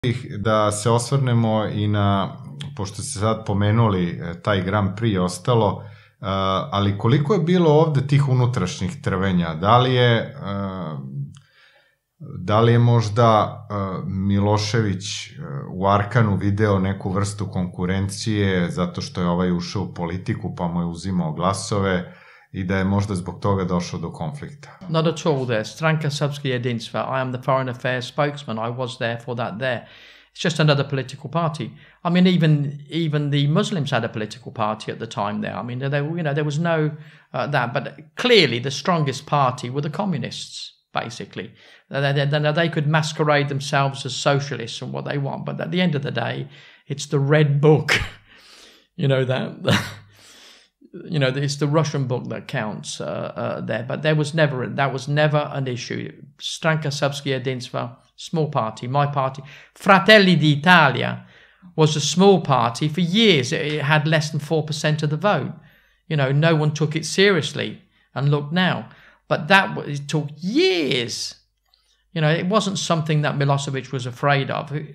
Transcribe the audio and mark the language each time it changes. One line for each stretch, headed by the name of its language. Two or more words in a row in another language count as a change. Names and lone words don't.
Serbian: Da se osvrnemo i na, pošto ste sad pomenuli taj Grand Prix i ostalo, ali koliko je bilo ovde tih unutrašnjih trvenja? Da li je možda Milošević u Arkanu video neku vrstu konkurencije zato što je ovaj ušao u politiku pa mu je uzimao glasove i da je možda zbog toga došao do konflikta?
English: Not at all there. Stranka Srpske jedinstva. I am the foreign affairs spokesman. I was there for that there. It's just another political party. I mean, even the Muslims had a political party at the time there. I mean, there was no that. But clearly the strongest party were the communists, basically. They could masquerade themselves as socialists and what they want. But at the end of the day, it's the red book. It's the Russian book that counts there. But that was never an issue. Stranka Srpske jedinstva, small party, my party. Fratelli d'Italia was a small party. For years, it had less than 4% of the vote. No one took it seriously. And look now. But it took years. It wasn't something that Milošević was afraid of.